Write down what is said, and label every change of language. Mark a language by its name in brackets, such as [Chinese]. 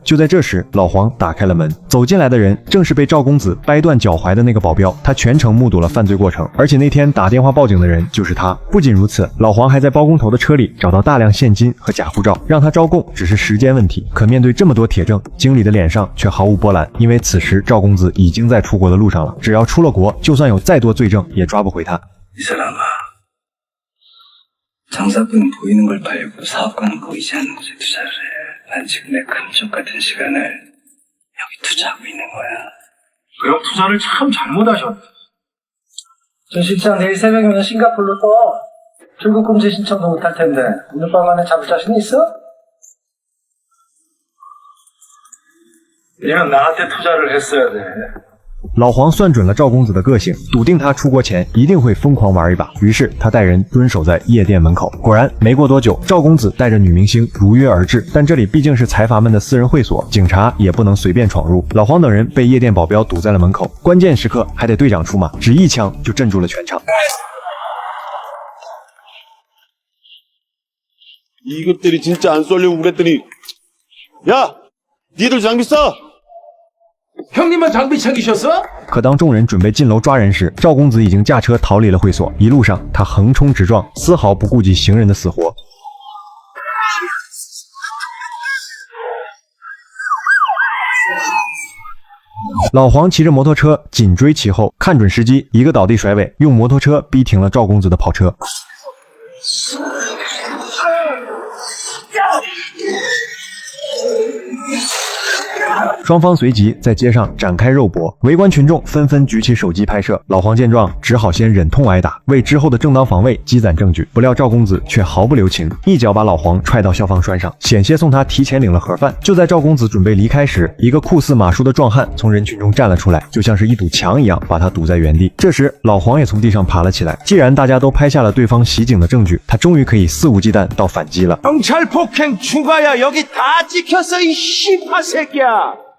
[Chinese] 就在这时，老黄打开了门，走进来的人正是被赵公子掰断脚踝的那个保镖，他全程目睹了犯罪过程，而且那天打电话报警的人就是他。不仅如此，老黄还在包工头的车里找到大量现金和假护照，让他招供只是时间问题。可面对这么多铁证，经理的脸上却毫无波澜，因为此时赵公子已经在出国的路上了，只要出了国，就算有再多罪证也抓不回他。 [Korean] 이 사람아, 장사꾼은 보이는 걸 팔고 사업가는 보이지 않는 곳에 투자를 해. 난 지금 내 금쪽 같은 시간을 여기 투자하고 있는 거야. 그럼 투자를 참 잘못하셨네. 저 실장 내일 새벽이면 싱가포르로 떠. 출국 금지 신청도 못할 텐데 오늘 밤 안에 잡을 자신 있어? 얘는 나한테 투자를 했어야 돼. [Chinese] 老黄算准了赵公子的个性，笃定他出国前一定会疯狂玩一把，于是他带人蹲守在夜店门口。果然，没过多久，赵公子带着女明星如约而至。但这里毕竟是财阀们的私人会所，警察也不能随便闯入。老黄等人被夜店保镖堵在了门口，关键时刻还得队长出马，只一枪就镇住了全场。 [Korean] 이것들이 진짜 안 쏠려고 그랬더니 야! 니들 장비 써! 형님만 장비 챙기셨어? [Chinese] 可当众人准备进楼抓人时，赵公子已经驾车逃离了会所。一路上，他横冲直撞，丝毫不顾及行人的死活。老黄骑着摩托车紧追其后，看准时机，一个倒地甩尾，用摩托车逼停了赵公子的跑车。双方随即在街上展开肉搏，围观群众纷纷举起手机拍摄。老黄见状，只好先忍痛挨打，为之后的正当防卫积攒证据。不料赵公子却毫不留情，一脚把老黄踹到消防栓上，险些送他提前领了盒饭。就在赵公子准备离开时，一个酷似马叔的壮汉从人群中站了出来，就像是一堵墙一样把他堵在原地。这时，老黄也从地上爬了起来。既然大家都拍下了对方袭警的证据，他终于可以肆无忌惮到反击了。 [Korean] 경찰 폭행 추가야. 여기 다 찍혔어 이 씨발 새끼야.